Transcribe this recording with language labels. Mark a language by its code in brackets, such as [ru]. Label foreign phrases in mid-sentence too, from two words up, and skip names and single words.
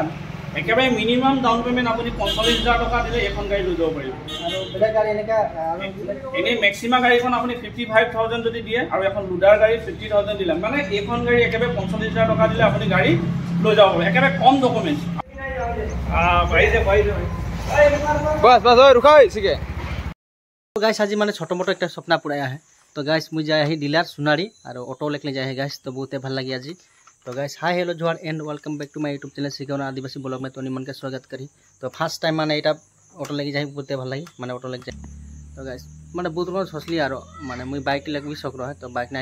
[as] একেবাৰে মিনিমাম [en] down payment [as] আপুনি ৪৫,০০০ টকা দিলে এখন গাড়ী লৈ যাব পাৰিব আৰু বেলেগ গাড়ী এনেকা এনে মেক্সিমাম গাড়ীখন আপুনি 55,000 যদি দিয়ে আৰু এখন লুডাৰ গাড়ী 50,000 দিলে মানে এখন গাড়ী একেবাৰে ৪৫,০০০ টকা দিলে আপুনি গাড়ী লৈ যাব পাৰিব একেবাৰে কম ডকুমেন্ট [sck] बस बस ओए रुका सीखे तो गाइस आज माने छोटो मोटो एक सपना पुराया है तो गाइस मुझे जाए है डीलर सुनारी और ऑटो लेके जाए है गाइस तो बहुत भल लगी आज तो [en] guys hi hello [sck] जोहार [en] and welcome back to my YouTube channel [sck] सिखौना आदिवासी ब्लॉग में तोनी मन के स्वागत करी तो [en] first time [sck] माने एटा ऑटो लेके जाए बहुत भल लगी माने ऑटो लेके जाए तो गाइस माने बहुत रोज सोचली और माने मुई बाइक लेके भी शौक रहा है तो बाइक ना